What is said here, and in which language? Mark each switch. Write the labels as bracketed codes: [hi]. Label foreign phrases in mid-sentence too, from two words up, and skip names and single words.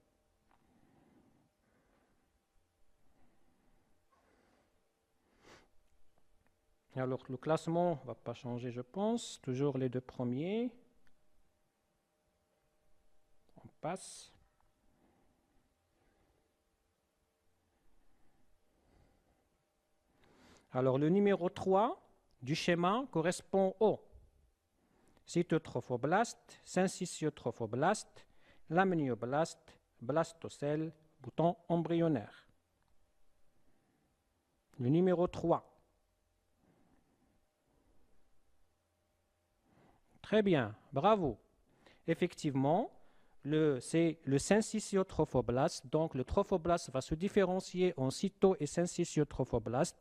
[fr] Alors, le classement ne va pas changer, je pense. Toujours les deux premiers. On passe. Alors, le numéro 3 du schéma correspond au cytotrophoblast, syncytiotrophoblast, lamnioblaste, blastocèle, bouton embryonnaire. Le numéro 3. Très bien, bravo. Effectivement, c'est le syncytiotrophoblast. Donc, le trophoblast va se différencier en cyto- et syncytiotrophoblast.